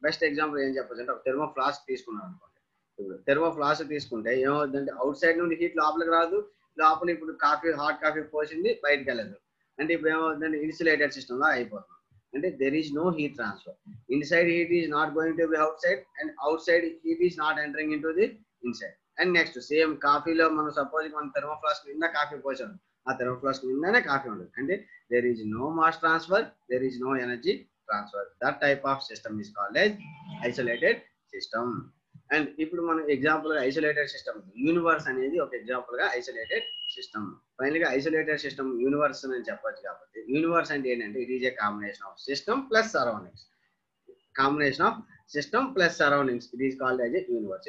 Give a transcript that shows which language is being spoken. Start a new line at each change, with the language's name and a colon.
Telugu: Best example ఏం చెప్పొచ్చు అంటే ఒక థెర్మో ఫ్లాస్క్ తీసుకున్నాం అనుకోండి. ఇప్పుడు థెర్మో ఫ్లాస్క్ తీసుకుంటే ఏమవుతుందంటే అవుట్ సైడ్ నుండి హీట్ లోపలికి రాదు, లోపల ఇప్పుడు హాట్ కాఫీ పోసింది బయటకు వెళ్ళదు. అంటే ఇప్పుడు ఏమవుతుందంటే ఇన్సులేటెడ్ సిస్టమ్ లా అయిపోతుంది. అంటే
English: There is no heat transfer. Inside heat is not going to be outside and outside heat is not entering in to the inside.
Telugu: And next same కాఫీలో మనం సపోజ్ మనం thermo flask నిండా coffee పోసాం, ఆ thermo flask నిండానే coffee ఉండదు.
English: అంటే there is no mass transfer, there is no energy transfer. That type of system is called as isolated system.
Telugu: And ఇప్పుడు మనం example గా ఐసోలేటెడ్ సిస్టమ్, యూనివర్స్ అనేది ఒక ఎగ్జాంపుల్ గా ఐసోలేటెడ్ సిస్టమ్. ఫైనల్ గా isolated system universe అని చెప్పొచ్చు. కాబట్టి యూనివర్స్ అంటే ఏంటంటే
English: It is a combination of system plus surroundings. Combination of system plus surroundings, it is called as a universe.